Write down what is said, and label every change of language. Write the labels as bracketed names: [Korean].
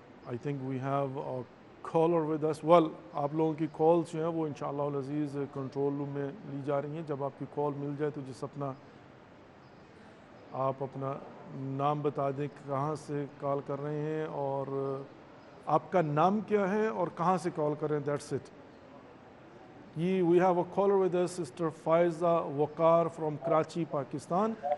[English] I think we have a caller with us. [Urdu] Well, آپ لوگوں کی calls جو ہیں وہ انشاءاللہ العزیز کنٹرول روم میں لی جا رہی ہیں. جب آپ کی کال مل جائے تو جس آپ اپنا نام بتا دیں کہاں سے کال کر رہے ہیں اور آپ کا نام کیا ہے اور کہاں سے کال کر رہے ہیں. [English] That's it. We have a caller with us, Sister Faiza Waqar from Karachi, Pakistan.